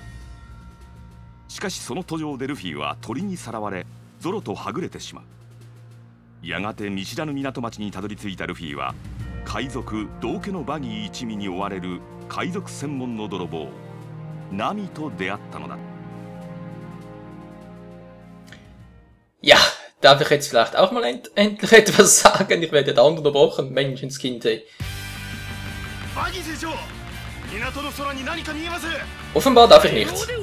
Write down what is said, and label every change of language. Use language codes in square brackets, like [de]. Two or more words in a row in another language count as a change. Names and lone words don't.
[ja] しかしその途上でルフィは鳥にさらわれゾロとはぐれてしまう。やがて見知らぬ港町にたどり着いたルフィは海賊道家のバギー一味に追われる海賊専門の泥棒ナミと出会ったのだ。 [de] Ja, darf ich jetzt vielleicht auch mal endlich etwas sagen? Ich werde dauernd unterbrochen, Menschenskind. Offenbar darf ich nicht.